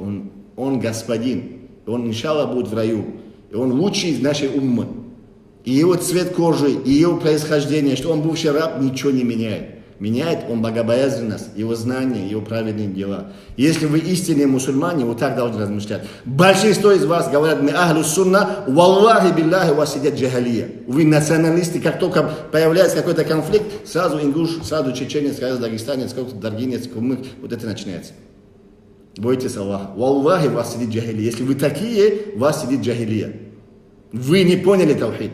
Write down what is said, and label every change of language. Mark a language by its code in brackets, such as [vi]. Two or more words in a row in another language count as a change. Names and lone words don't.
[ru] Он господин. Он, иншаллах, будет в раю. И он лучший из нашей уммы. И его цвет кожи, и его происхождение, что он бывший раб, ничего не меняет. Меняет он богобоязненность, его знания, его праведные дела. Если вы истинные мусульмане, вы так должны размышлять. Большинство из вас говорят, мы [ar] أهل السنة، والله بالله, [ru] у вас сидят джахалия. Вы националисты, как только появляется какой-то конфликт, сразу ингуш, сразу чеченец, сразу дагестанец, какой-то даргинец, кумык, вот это начинается. Бойтесь Аллаха. Валлахи, у вас сидит джахалия. Если вы такие, у вас сидит джахалия. Вы не поняли таухид.